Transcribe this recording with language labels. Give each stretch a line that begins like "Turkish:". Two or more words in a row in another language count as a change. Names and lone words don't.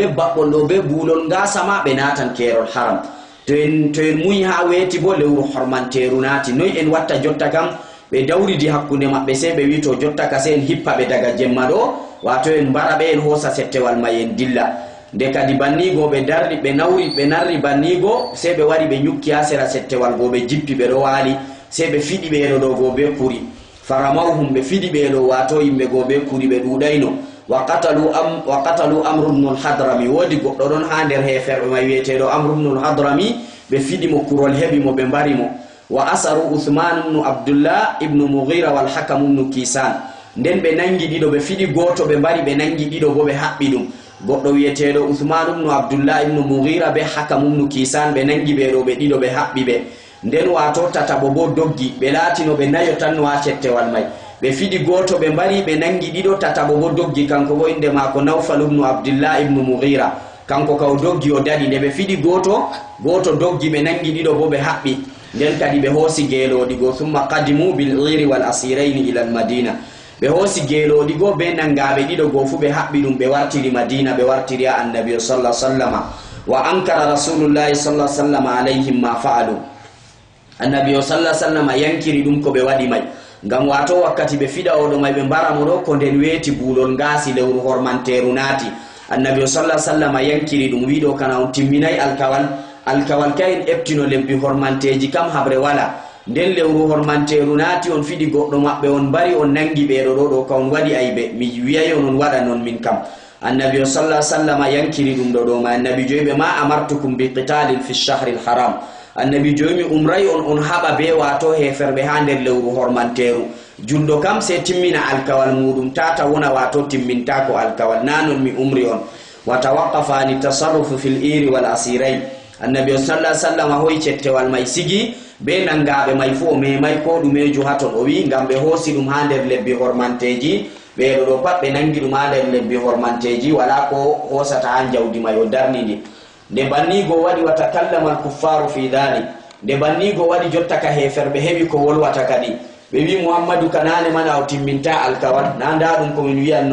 Fula: babbol do be bulol ngasa ma be natan kerol haram to en muyi ha weti bo lewru hormanteru naati noy en watta jotta kam be dawridi hakkunde mabbe se be wi to jotta ka se en hippa be daga jemma do wato en bara be en hosa settewal may en dilla de kadi bannigo be darri be nawri be narri bannigo se be wari be nyukki asera settewal go be jippi be do wali se be fidi be do go be kuri faramawhum be fidi be do wato yimbe go be kuri be dudayno wa qatalu Amr ibn al-Hadrami wodi goddo don ha der hefer may wietedo Amr ibn al-Hadrami be fidi mo kurol hebi mo be mbari mo wa asaru Uthman ibn Abdullah ibn Mughira wal Hakam ibn Kisan nden be nangi dido be fidi goto be mbari be nangi dido bo be habbi dum goddo wietedo Uthman ibn Abdullah ibn Mughira be Hakam ibn Kisan be nangi be do be dido be habbi be nden wato tatabo bo doggi be latino be nayo tan wa cettewal may be fidi goto be mbari be nangi dido tatabo bo doggi kanko bo inde mako Nawfal ibn Abdullah ibn Mughira kanko kaw doggi o dadi de be fidi goto doggi be nangi dido bo be habbi nden kadi be hosi gelodi go
Arabic: ثم قدموا بالعير والأسيرين إلى المدينة
Fula: be hosi gelodi go be nangabe dido go fu be habbi dum be wartiri Madina be wartiri annabi
Arabic: صلى الله عليه وسلم وأنكر رسول الله صلى الله عليه وسلم عليهم ما فعلوا
Fula: annabi
Arabic: صلى الله عليه وسلم
Fula: yankiri dum ko be wadi may ngam wato wakkati be fida o do may be baramo do ko den weti bulol ngasi lewru hormanteru naati annabi
Arabic: صلى الله عليه وسلم
Fula: yankiri dum wido kana on timminay alkawal kayen eptino lebbi hormanteji kam habre wala den lewru hormanteru naati on fidi goddo mabbe on bari on nangi be do ka on wadi aybe mi wi'ay on wada non min kam annabi
Arabic: صلى الله عليه وسلم
Fula: yankiri dum do ma annabi joybe
Arabic: ما أمرتكم بقتال في الشهر الحرام
Fula: annabi jomi umray on haba be wato heferbe ha der lewru hormanteru jundo kam se timmina alkawal mudum tata wona wato timminta ko alkawal nanon mi umri on
Arabic: وتوقف في التصرف في العير والأسيرين
Fula: annabi
Arabic: صلى الله عليه
Fula: wasallam hoy cettewal may sigi be nangabe may fo me may ko dumejo haton o wi ngam be hosi dum ha der lebbi hormanteji be do pat be nangi dum ha der lebbi hormanteji wala ko hosata han jawdi may o darnidi de bannigo wadi
Arabic: وتكلم الكفار في ذلك
Fula: de bannigo wadi jotta ka heferbe hebi ko wolwata kadi be wi muhammadu kanane mana o timminta alkawal na ndadum ko min wi'an